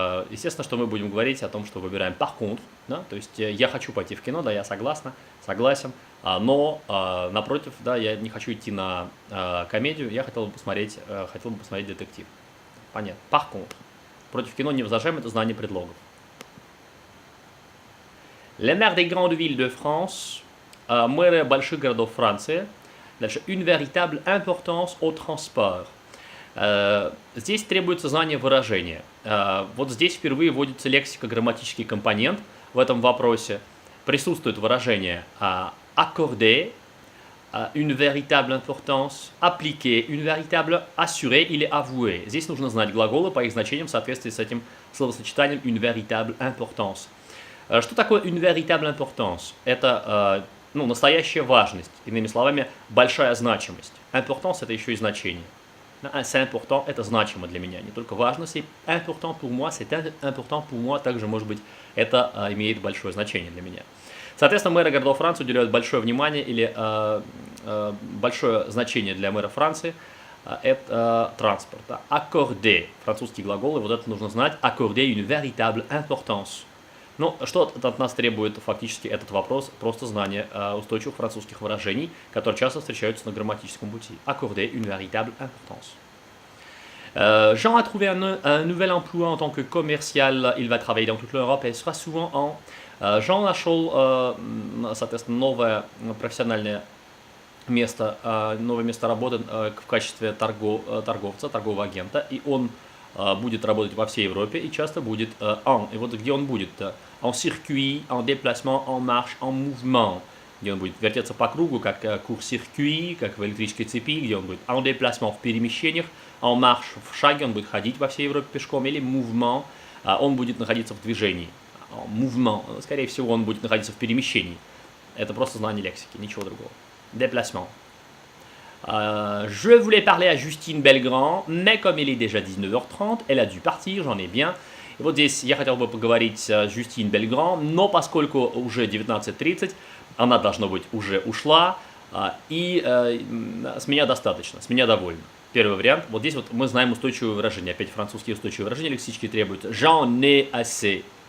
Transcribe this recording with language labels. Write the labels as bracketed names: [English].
[Russian] Естественно, что мы будем говорить о том, что выбираем [French] par contre. [Russian] Да? То есть я хочу пойти в кино, да, я согласен. Но напротив, да, я не хочу идти на комедию, я хотел бы посмотреть детектив. Понятно. [French] Par contre. [Russian] Против кино не возражаем, это знание предлогов. [French] Les maires des grandes villes de France, [Russian] мэры больших городов Франции. Дальше, [French] une véritable importance au transport. [Russian] Здесь требуется знание выражения. Вот здесь впервые вводится лексико-грамматический компонент в этом вопросе. Присутствует выражение [French] accorder, une véritable importance, appliquer, une véritable assurer или avouer. [Russian] Здесь нужно знать глаголы по их значениям в соответствии с этим словосочетанием [French] une véritable importance. [Russian] Что такое [French] une véritable importance? [Russian] Это настоящая важность, иными словами, большая значимость. Importance – это еще и значение. [French] C'est important, [Russian] это значимо для меня. Не только важно, [French] c'est important pour moi, [Russian] c'est important pour moi, также, может быть, это имеет большое значение для меня. Соответственно, мэры городов Франции уделяют большое внимание или большое значение для мэра Франции. Это транспорт. Accorder, французский глагол, и вот это нужно знать. [French] Accorder une véritable importance. [Russian] Ну, что от нас требует фактически этот вопрос? Просто знание устойчивых французских выражений, которые часто встречаются на грамматическом пути. [French] Accorder une véritable importance. Jean a trouvé un nouvel emploi en tant que commercial. Il va travailler dans toute l'Europe et sera souvent en... [Russian] Jean нашел, соответственно, новое профессиональное место, новое место работы в качестве торговца, торгового агента, и он будет работать во всей Европе и часто будет en. И вот где он будет? [French] En circuit, en déplacement, en marche, en mouvement. [Russian] Где он будет вертеться по кругу, как court-circuit, как в электрической цепи, где он будет [French] en déplacement, [Russian] в перемещениях, [French] en marche, [Russian] в шаге, он будет ходить во всей Европе пешком, или mouvement, он будет находиться в движении. Mouvement, скорее всего, он будет находиться в перемещении. Это просто знание лексики, ничего другого. [French] Déplacement. Je voulais parler à Justine Belgrand, mais comme il est déjà 19h30, elle a dû partir, j'en ai bien. [Russian] И вот здесь я хотел бы поговорить с Justine Belgrand, но поскольку уже 19:30, она, должно быть, уже ушла, и с меня достаточно, с меня довольно. Первый вариант. Вот здесь вот мы знаем устойчивые выражения. Опять французские устойчивые выражения лексические требуют. [French] J'en ai assez.